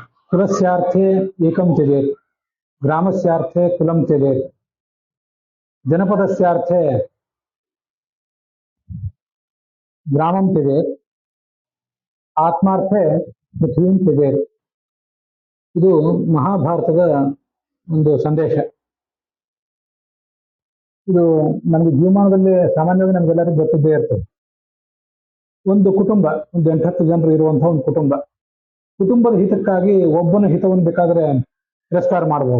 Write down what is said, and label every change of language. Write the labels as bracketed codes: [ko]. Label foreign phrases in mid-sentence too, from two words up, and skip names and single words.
[sa] कुलस्यार्थे एकं त्यजेत्, ग्रामस्यार्थे कुलं त्यजेत्, जनपदस्यार्थे ग्रामं त्यजेत्, ಆತ್ಮಾರ್ಥೆ ಪೃಥ್ವೀಂ ತ್ಯಜೇತ್. [kn] ಇದು ಮಹಾಭಾರತದ ಒಂದು ಸಂದೇಶ. ಇದು ನಮಗೆ ಜೀವಮಾನದಲ್ಲಿ ಸಾಮಾನ್ಯವಾಗಿ ನಮಗೆಲ್ಲರಿಗೂ ಗೊತ್ತಿದ್ದೇ ಇರ್ತದೆ. ಒಂದು ಕುಟುಂಬ, ಒಂದು 8-10 ಜನರು ಇರುವಂತಹ ಒಂದು ಕುಟುಂಬದ ಹಿತಕ್ಕಾಗಿ ಒಬ್ಬನ ಹಿತವನ್ನು ಬೇಕಾದ್ರೆ ತಿರಸ್ಕಾರ ಮಾಡಬಹುದು.